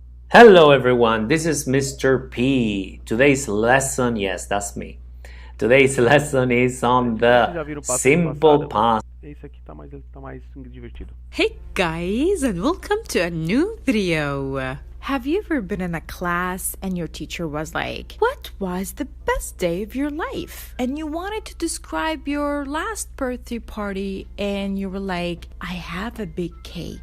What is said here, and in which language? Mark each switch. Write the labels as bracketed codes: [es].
[en] Hello everyone, this is Mr. P. Today's lesson, yes, that's me. Today's lesson is on the simple past. [pt] Esse aqui tá mais divertido. [en] Hey guys, and welcome to a new video. Have you ever been in a class and your teacher was like, "What was the best day of your life?" And you wanted to describe your last birthday party and you were like, "I have a big cake."